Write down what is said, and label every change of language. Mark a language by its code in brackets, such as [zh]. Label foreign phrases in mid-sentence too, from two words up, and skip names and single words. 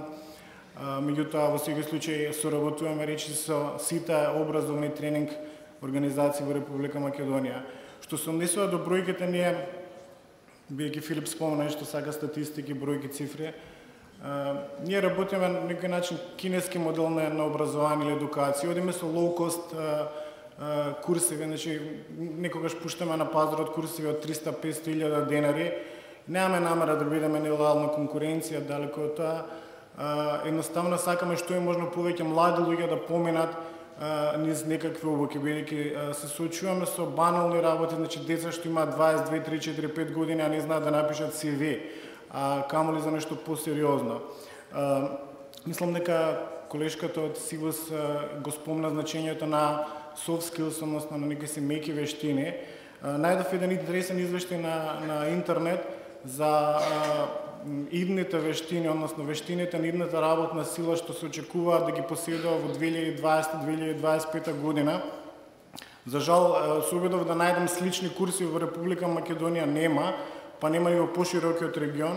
[mk] Меѓутоа во секој случај соработуваме речи со сите образовни тренинг организации во Република Македонија. Што се однесува до бројките, ние, бидејќи Филип спомена што сака статистики, бројки, цифри, ние работиме на некој начин кинески модел на образование или едукација. Одиме со low-cost курсеви, значи некогаш пуштаме на пазарот курсеви од 300-500 илјада денари. Немаме намера да бидеме нелојална конкуренција, далеко од тоа. Едноставно сакаме што е можно повеќе млади луѓе да поминат низ некакви обуки, бидејќи се соочуваме со банални работи, значи деца што имаат 22, 3, 4, 5 години, а не знаат да напишат CV. а камоли за нешто посериозно. Мислам дека колешката од Сивус го спомна значењето на [en] soft skills, [mk] односно на некои меки вештини. Најдов еден интересен извештај на интернет за идните вештини, односно вештините на идната работна сила што се очекуваат да ги поседува во 2020-2025 година. За жал, се обидов да најдам слични курси во Република Македонија нема, па нема и во поширокиот регион.